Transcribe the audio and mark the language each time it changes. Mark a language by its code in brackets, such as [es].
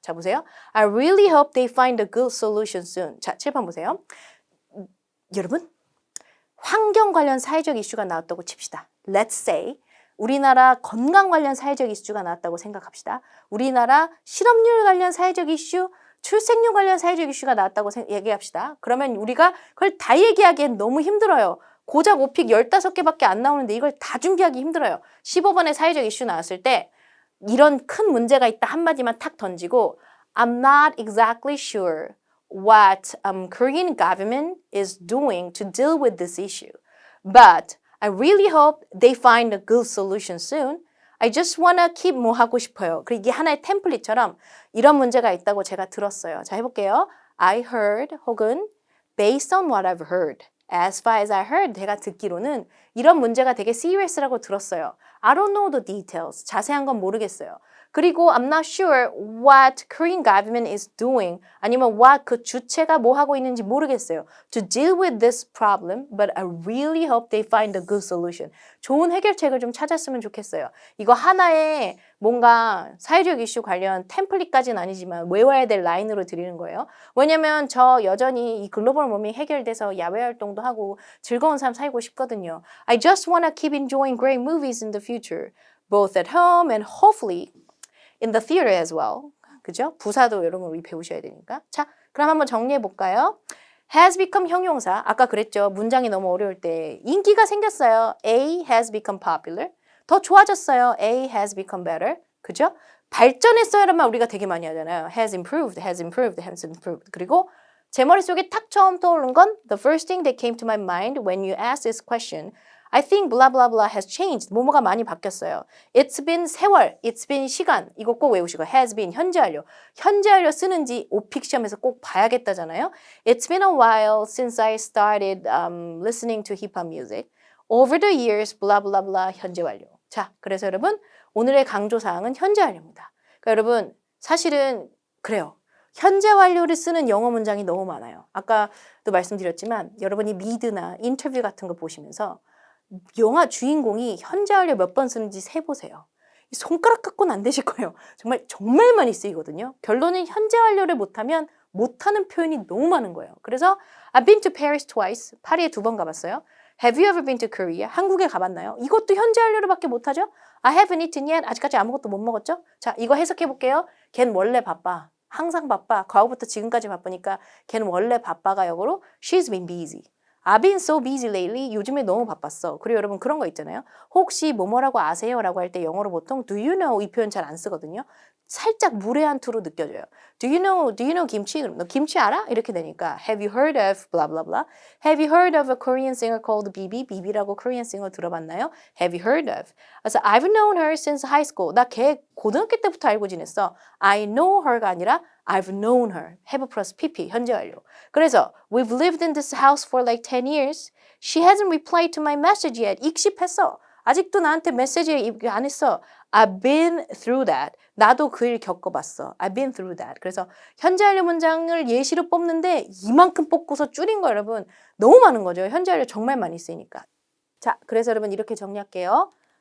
[ko] 자, 보세요. [en] I really hope they find a good solution soon. [ko] 자, 칠판 보세요. 여러분, 환경 관련 사회적 이슈가 나왔다고 칩시다. [en] Let's say [ko] 우리나라 건강 관련 사회적 이슈가 나왔다고 생각합시다. 우리나라 실업률 관련 사회적 이슈, 출생률 관련 사회적 이슈가 나왔다고 얘기합시다. 그러면 우리가 그걸 다 얘기하기엔 너무 힘들어요. 고작 5픽 15개밖에 안 나오는데 이걸 다 준비하기 힘들어요. 15번의 사회적 이슈 나왔을 때 이런 큰 문제가 있다 한마디만 탁 던지고 [en] I'm not exactly sure what Korean government is doing to deal with this issue. But I really hope they find a good solution soon. I just wanna keep [ko] 뭐 하고 싶어요. 그리고 이게 하나의 템플릿처럼 이런 문제가 있다고 제가 들었어요. 자, 해볼게요. [en] I heard 혹은 based on what I've heard. As far as I heard, [ko] 제가 듣기로는 이런 문제가 되게 serious라고 들었어요. [en] I don't know the details. [ko] 자세한 건 모르겠어요. [en] 그리고 I'm not sure what Korean government is doing. [ko] 아니면 what 그 주체가 뭐 하고 있는지 모르겠어요. [en] To deal with this problem, but I really hope they find a good solution. [ko] 좋은 해결책을 좀 찾았으면 좋겠어요. 이거 하나의 뭔가 사회적 이슈 관련 템플릿까지는 아니지만 외워야 될 라인으로 드리는 거예요. 왜냐면 저 여전히 이 글로벌 워밍 해결돼서 야외 활동도 하고 즐거운 삶 살고 싶거든요. [en] I just wanna keep enjoying great movies in the future, both at home and hopefully in the theater as well. [ko] 그죠? 부사도 여러분 우리 배우셔야 되니까. 자, 그럼 한번 정리해 볼까요? [en] has become 형용사. [ko] 아까 그랬죠. 문장이 너무 어려울 때 인기가 생겼어요. [en] A has become popular. [ko] 더 좋아졌어요. [en] A has become better. 그죠? [ko] 발전했어요라는 말 우리가 되게 많이 하잖아요. [en] has improved, has improved, has improved. [ko] 그리고 제 머릿속에 탁 처음 떠오른 건 [en] the first thing that came to my mind when you asked this question. I think blah blah blah has changed. [ko] 뭐뭐가 많이 바뀌었어요. [en] It's been 세월, it's been 시간. [ko] 이거 꼭 외우시고 has been 현재 완료. 현재 완료 쓰는지 오픽 시험에서 꼭 봐야겠다잖아요. [en] It's been a while since I started listening to hip hop music. Over the years, blah blah blah [ko] 현재 완료. 자, 그래서 여러분 오늘의 강조 사항은 현재 완료입니다. 그러니까 여러분 사실은 그래요. 현재 완료를 쓰는 영어 문장이 너무 많아요. 아까도 말씀드렸지만 여러분이 미드나 인터뷰 같은 거 보시면서 영화 주인공이 현재 완료 몇 번 쓰는지 세보세요. 손가락 갖고는 안 되실 거예요. 정말 많이 쓰이거든요. 결론은 현재 완료를 못하면 못하는 표현이 너무 많은 거예요. [en] 그래서 I've been to Paris twice. [ko] 파리에 2번 가봤어요. [en] Have you ever been to Korea? [ko] 한국에 가봤나요? 이것도 현재 완료로밖에 못하죠. [en] I haven't eaten yet. [ko] 아직까지 아무것도 못 먹었죠. 자, 이거 해석해 볼게요. 걘 원래 바빠. 항상 바빠. 과거부터 지금까지 바쁘니까 걔는 원래 바빠가 역으로 [en] She's been busy. I've been so busy lately. [ko] 요즘에 너무 바빴어. 그리고 여러분 그런 거 있잖아요. 혹시 뭐뭐라고 아세요? 라고 할 때 영어로 보통 [en] do you know [ko] 이 표현 잘 안 쓰거든요. 살짝 무례한 투로 느껴져요. [en] Do you know 김치? [ko] 너 김치 알아? 이렇게 되니까 [en] Have you heard of blah blah blah? Have you heard of a Korean singer called Bibi? [ko] 비비라고 Korean singer 들어봤나요? [en] Have you heard of? 그래서 I've known her since high school. [ko] 나 걔 고등학교 때부터 알고 지냈어. [en] I know her가 아니라 I've known her. [ko] have 플러스 pp 현재 완료. [en] 그래서 We've lived in this house for like 10 years. She hasn't replied to my message yet. [ko] 익십했어. 아직도 나한테 메시지 안 했어. [en] I've been through that. [ko] 나도 그 일 겪어봤어. [en] I've been through that. [ko] 그래서 현재 완료 문장을 예시로 뽑는데 이만큼 뽑고서 줄인 거 여러분 너무 많은 거죠. 현재 완료 정말 많이 쓰니까. 자, 그래서 여러분 이렇게 정리할게요.